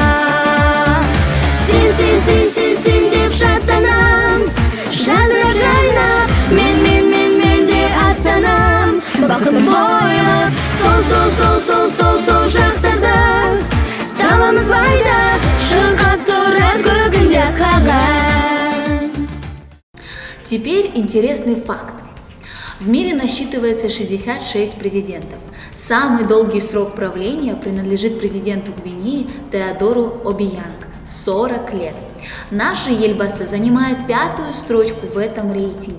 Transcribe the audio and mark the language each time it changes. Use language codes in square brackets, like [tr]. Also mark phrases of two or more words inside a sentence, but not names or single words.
[kk] Сен деп шаттанам, жадырап жайнап, мен де Астанам. Бақыты бойлап, сол жақтарда, даламыз байда, шырқап тұрар көгінде асқаған. [ru] Теперь интересный факт. В мире насчитывается 66 президентов. Самый долгий срок правления принадлежит президенту Гвинеи Теодору Обиянг – 40 лет. Наш же Ельбасы занимает 5-ю строчку в этом рейтинге.